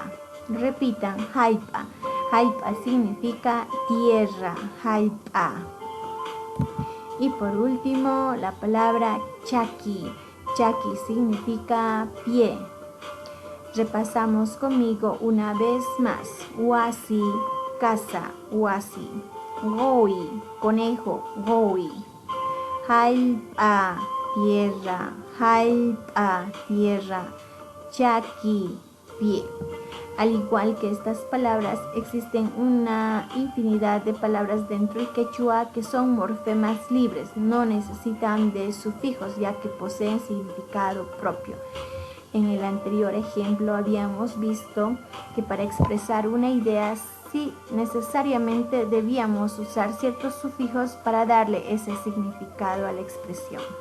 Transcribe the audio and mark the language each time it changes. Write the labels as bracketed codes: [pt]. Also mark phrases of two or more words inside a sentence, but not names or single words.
[es] Repitan, haipa. Haipa significa tierra, haipa. Y por último, la palabra chaki. Chaki significa pie. Repasamos conmigo una vez más. Wasi, casa, wasi. Goi, conejo, goi. Haipa, tierra, haipa, tierra. Chaki, pie. Al igual que estas palabras, existen una infinidad de palabras dentro del quechua que son morfemas libres, no necesitan de sufijos ya que poseen significado propio. En el anterior ejemplo habíamos visto que para expresar una idea sí necesariamente debíamos usar ciertos sufijos para darle ese significado a la expresión.